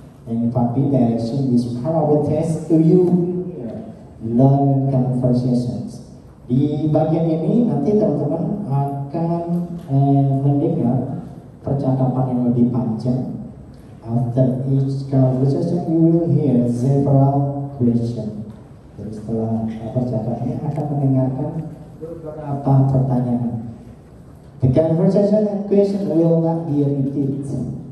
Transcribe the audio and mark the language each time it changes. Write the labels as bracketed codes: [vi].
[id] Yang di [en] part B direction is part of the test to you learn conversations. [id] Di bagian ini nanti teman-teman akan mendengar percakapan yang lebih panjang. [en] After each conversation you will hear several questions. [id] Jadi setelah percakapannya akan mendengarkan beberapa pertanyaan. [en] The conversation and question will not be repeated.